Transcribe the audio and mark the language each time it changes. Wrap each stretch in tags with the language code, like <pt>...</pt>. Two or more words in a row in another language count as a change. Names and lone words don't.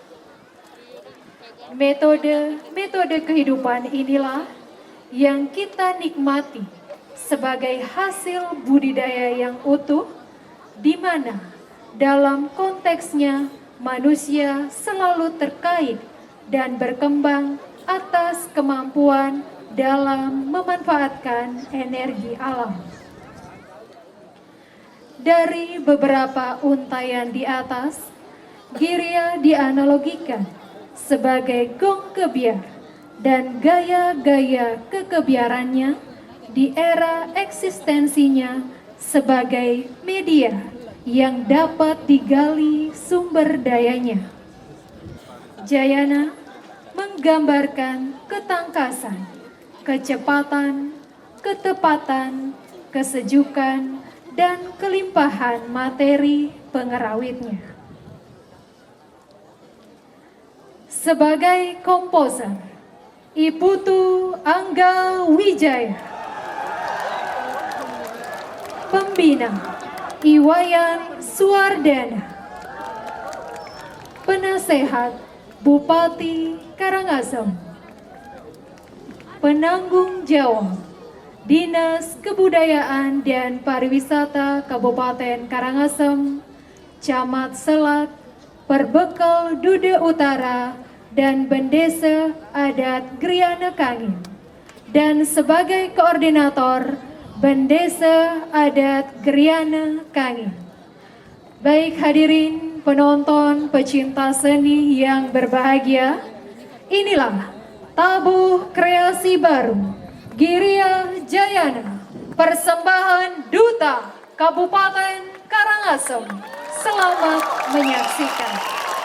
<id>Metode kehidupan inilah yang kita nikmati sebagai hasil budidaya yang utuh, di mana dalam konteksnya manusia selalu terkait dan berkembang atas kemampuan dalam memanfaatkan energi alam. Dari beberapa untayan di atas, Giriya dianalogikan sebagai gong kebiar dan gaya-gaya kekebiarannya di era eksistensinya sebagai media yang dapat digali sumber dayanya. Jayana menggambarkan ketangkasan, kecepatan, ketepatan, kesejukan, dan kelimpahan materi pengerawitnya. Sebagai komposer, Iputu Angga Wijaya. Pembina, Iwayan Suardana. Penasehat, Bupati Karangasem. Penanggung jawab, Dinas Kebudayaan dan Pariwisata Kabupaten Karangasem, Camat Selat, Perbekal Duda Utara, dan Bendesa Adat Griana Kangin. Dan sebagai koordinator, Bendesa Adat Griana Kangin. Baik hadirin penonton pecinta seni yang berbahagia, inilah tabuh kreasi baru Giriya Jayana, persembahan Duta Kabupaten Karangasem. Selamat menyaksikan.</id>